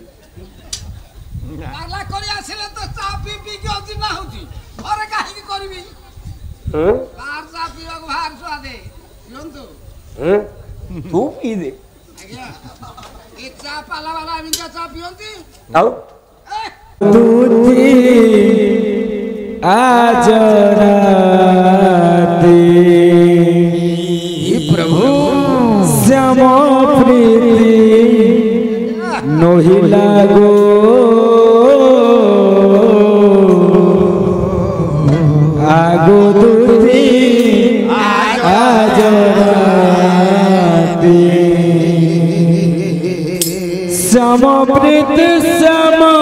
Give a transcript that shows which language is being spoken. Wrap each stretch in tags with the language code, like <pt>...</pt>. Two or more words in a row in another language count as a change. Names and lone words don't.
<or>ପାଲା କରି ଆସିଲେ ତ ଚା ପିଇକି ଅଜିନା ହଉଛି ଘରେ କାହିଁକି କରିବି ବାହାର ଚା ପିଇବାକୁ ବାହାର ସୁଆଦେ ପିଅନ୍ତୁ ତୁ ପିଇ ଦେ ଆଜ୍ଞା ଏ ଚା ପାଲା ବାଲା ଏମିତିଆ ଚା ପିଅନ୍ତି ଆଉ ପ୍ରଭୁ ଶ୍ୟାମ ପ୍ରୀତି ନୋହିଲା ଗୋ ଆଗୋ ଦୂତୀ ଆଜରାତି ଶ୍ୟାମ ପ୍ରୀତି ଶ୍ୟାମ</or>